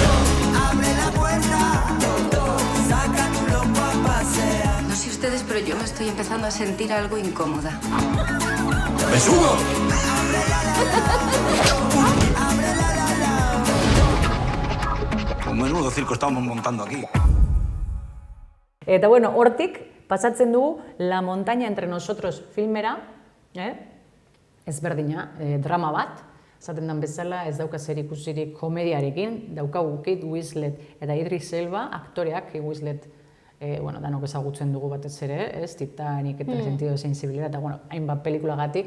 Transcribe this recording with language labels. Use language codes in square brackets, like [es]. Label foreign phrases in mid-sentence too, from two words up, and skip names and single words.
[es] Abre la puerta, sácalo para pasear. No sé ustedes, pero yo me estoy empezando a sentir algo incómoda. ¡Besugo! Un menudo circo estamos montando aquí. [eu] Eta bueno, hortik pasatzen dugu La montaña entre nosotros filmera, ezberdina, drama bat, esaten den bezala ez dauka zerikusirik komediarekin, daukagu Kate Winslet eta Idris Elba, aktoreak Kate Winslet danok ezagutzen dugu batez ere, Titanic eta Sentido de Sensibilidad, eta hainbat pelikulagatik.